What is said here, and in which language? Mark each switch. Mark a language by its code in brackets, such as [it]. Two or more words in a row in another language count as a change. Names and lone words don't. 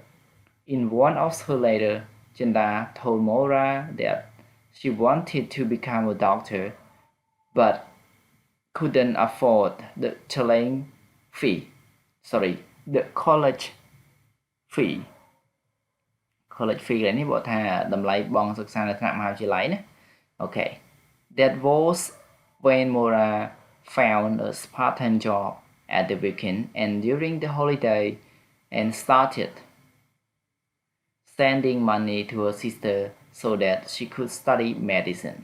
[en] In one of her letters, Chanda told Mora that she wanted to become a doctor, but couldn't afford the telling fee. The college fee. College fee [km] làនេះបកថាតម្លៃបង់សិក្សានៅថ្នាក់មហាវិទ្យាល័យណា Okay. [en] That was when Mora found a part-time job at the weekend and during the holiday and started sending money to her sister so that she could study medicine.